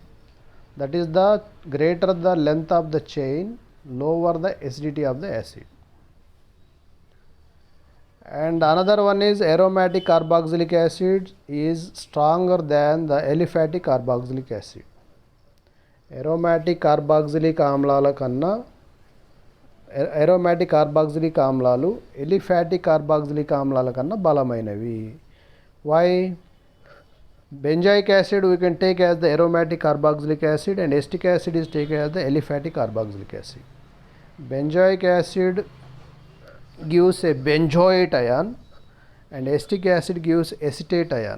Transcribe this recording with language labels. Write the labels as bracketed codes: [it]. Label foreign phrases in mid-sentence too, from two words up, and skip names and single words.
[en] That is, the greater the length of the chain, lower the acidity of the acid. And another one is aromatic carboxylic acid is stronger than the aliphatic carboxylic acid. aromatic carboxylic [te] ఆమ్లాల కన్నా [en] aromatic carboxylic [te] ఆమ్లాలు [en] aliphatic carboxylic [te] ఆమ్లాల కన్నా బలమైనవి. [en] Why? Benzoic acid we can take as the aromatic carboxylic acid and acetic acid is taken as the aliphatic carboxylic acid. Benzoic acid gives a benzoate ion and acetic acid gives acetate ion.